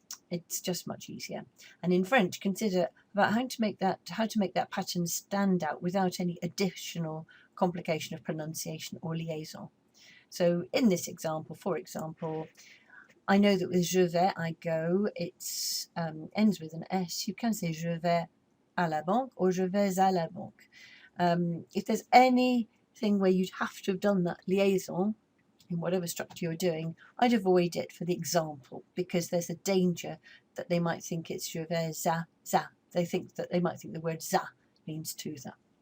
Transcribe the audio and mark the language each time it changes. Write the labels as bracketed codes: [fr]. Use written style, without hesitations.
[en] It's just much easier. And in French, consider about how to make that pattern stand out without any additional complication of pronunciation or liaison. So in this example, for example, I know that with [fr] je vais, [en] I go, it ends with an S. You can say [fr] je vais à la banque [en] or je vais à la banque. If there's anything where you'd have to have done that liaison in whatever structure you're doing, I'd avoid it for the example, because there's a danger that they might think it's [fr] je vais à ça. [en] They might think the word ça means to the.